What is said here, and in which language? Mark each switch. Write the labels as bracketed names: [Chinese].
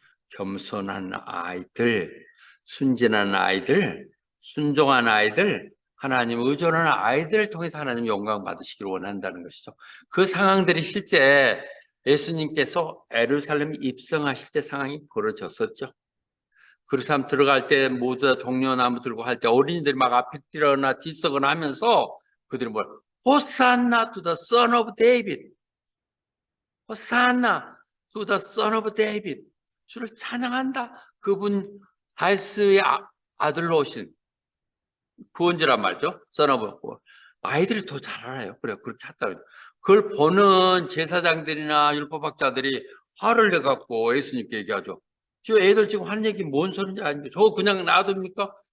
[Korean] 겸손한 아이들, 순진한 아이들, 순종한 아이들, 하나님 의존하는 아이들을 통해서 하나님 영광 받으시기를 원한다는 것이죠. 그 상황들이 실제 예수님께서 예루살렘 입성하실 때 상황이 벌어졌었죠. 그 사람 들어갈 때 모두 다 종려나무 들고 할 때 어린이들이 막 앞에 뛰거나 뒤서거나 하면서 그들이 뭐야? [English] 호산나 to the son of David. 호산나 to the son of David. [Korean] 주를 찬양한다. 그분 다윗의 아들로 오신 구원자란 말이죠. son of. 아이들이 더 잘 알아요. 그래 그렇게 했다. 그걸 보는 제사장들이나 율법학자들이 화를 내갖고 예수님께 얘기하죠. 저 애들 지금 하는 얘기 뭔 소리인지 아닌데 저 그냥 놔둡니까?